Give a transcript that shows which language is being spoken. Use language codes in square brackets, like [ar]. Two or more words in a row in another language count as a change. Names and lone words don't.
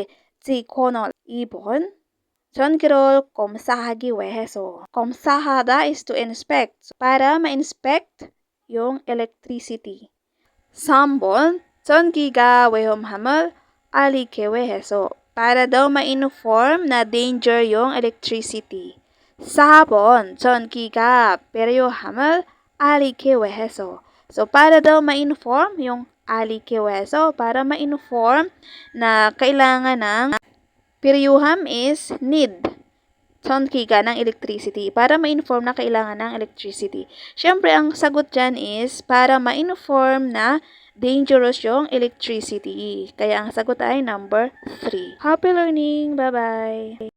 [ko] 직권을. 2번, 전기를 검사하기 위해서. [en] 검사하다 is to inspect. So, [tl] para ma-inspect yung electricity. [ko] 3번, 전기가 위험함을 알리기 위해서. [tl] Para daw ma-inform na danger yung electricity. [ko] 4번, 전기가 필요함을 알리기 위해서. [tl] So, para daw ma-inform yung [ko] 알리기 위해서, [tl] para ma-inform na kailangan ng 필요함 [en] is need. [tl] 전기가 ng electricity. Para ma-inform na kailangan ng electricity. Siyempre, ang sagot dyan is para ma-inform na dangerous yung electricity. Kaya ang sagot ay number 3. [en] Happy learning! Bye-bye!